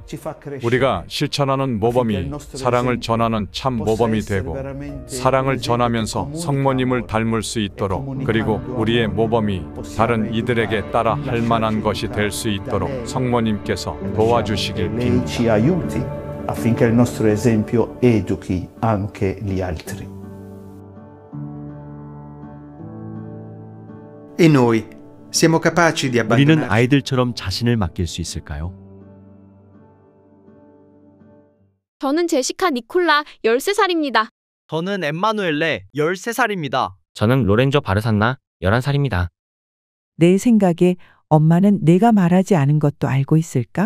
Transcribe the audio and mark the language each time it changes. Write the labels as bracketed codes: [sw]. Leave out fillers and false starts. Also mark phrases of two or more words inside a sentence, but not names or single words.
[ko] 우리가 실천하는 모범이 사랑을 전하는 참 모범이 되고 사랑을 전하면서 성모님을 닮을 수 있도록 그리고 우리의 모범이 다른 이들에게 따라 할 만한 것이 될 수 있도록 성모님께서 도와주시길 빕니다. [it] affinché il nostro esempio educhi anche gli altri. E noi siamo capaci di [ko] 우리는 [it] abbandonare [ko] 아이들처럼 자신을 맡길 수 있을까요? 저는 제시카 니콜라 13살입니다. 저는 엠마누엘레 13살입니다. 저는 로렌조 바르산나 11살입니다. 내 생각에 엄마는 내가 말하지 않은 것도 알고 있을까?